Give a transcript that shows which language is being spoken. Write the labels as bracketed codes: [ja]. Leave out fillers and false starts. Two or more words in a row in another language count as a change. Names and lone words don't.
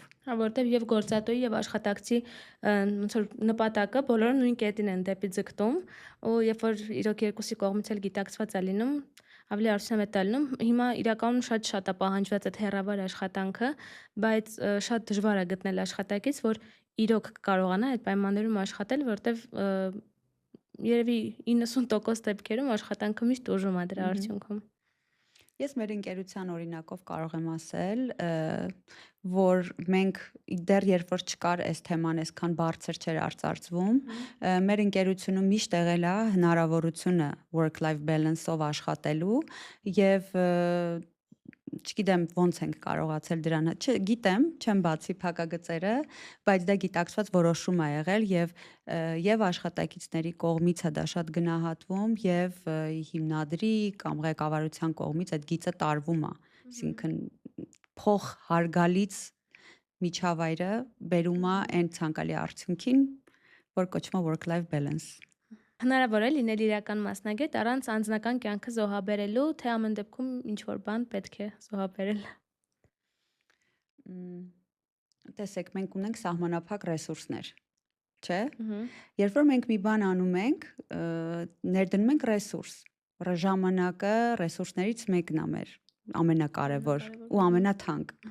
[hy] Հա, որտեվ եւ գործատուի եւ աշխատակցի ոնց որ նպատակը բոլորը նույն կետին են դեպի ձգտում, ու երբ որ իրոք երկուսի կողմից էլ գիտակցված է լինում, ավելի արդյունավետ է լինում։ Հիմա իրականում շատ է պահանջված այդ հեռավար աշխատանքը, բայց շատ դժվար է գտնել աշխատակից, որ իրոք կարողանա այդ պայմաններում աշխատել, որտեվ երևի 90% դեպքերում աշխատանքը միշտ ուժում է դրա արդյունքում։ Ես մեր ընկերության օրինակով կարող եմ ասել, որ մենք դեռ երբ որ չկար այս թեման, այսքան բարձր չէր արծարծվում, մեր ընկերությունում միշտ եղել է հնարավորությունը [en] work-life balance- [hy] ով աշխատելու եւ չգիտեմ ոնց ենք կարողացել դրան, չգիտեմ, չեմ բացի փակագծերը, բայց դա գիտակցված որոշում է եղել եւ աշխատակիցների կողմից է դա շատ գնահատվում եւ հիմնադրի կամ ղեկավարության կողմից այդ գիծը տարվում է, այսինքն փոխ հարգալից միջավայրը բերում է այն ցանկալի արդյունքին, որ կոչվում է [en] work-life balance։ [hy] Հնարավոր է լինել իրական մասնագետ առանց անձնական կյանքը զոհաբերելու, թե ամեն դեպքում ինչ-որ բան պետք է զոհաբերել։ Տեսեք, մենք ունենք սահմանափակ ռեսուրսներ, չէ՞։ Երբ որ մենք մի բան անում ենք, ներդնում ենք ռեսուրս։ Ժամանակը ռեսուրսներից մեկն է մեր ամենակարևոր ու ամենաթանկ։